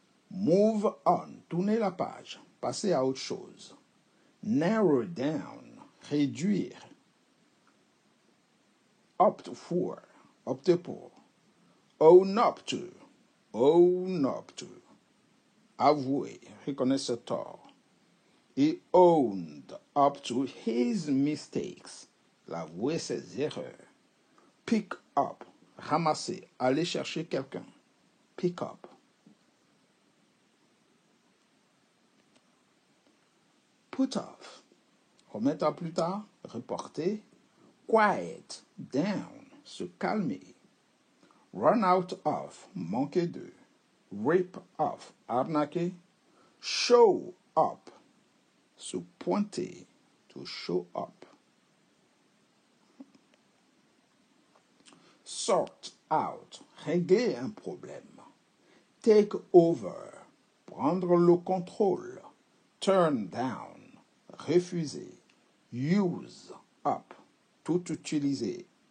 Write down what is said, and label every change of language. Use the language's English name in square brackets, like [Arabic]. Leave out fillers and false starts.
[French] Move on, tournez la page, passez à autre chose. [English] Narrow down, réduire. Opt for, opter pour. Own up to, own up to. [French] Avouer, reconnaître ce tort. [English] He owned up to his mistakes. [French] L'avouer ses erreurs. Pick up, ramasser, aller chercher quelqu'un. [English] Pick up. [French] Put off, remettre à plus tard, reporter. [English] Quiet down, se calmer. Run out of, manquer de. Rip off, arnaquer. Show up, se pointer, to show up. [French] Sort out, régler un problème. Take over, prendre le contrôle. [English] Turn down, refuser. Use up, tout utiliser.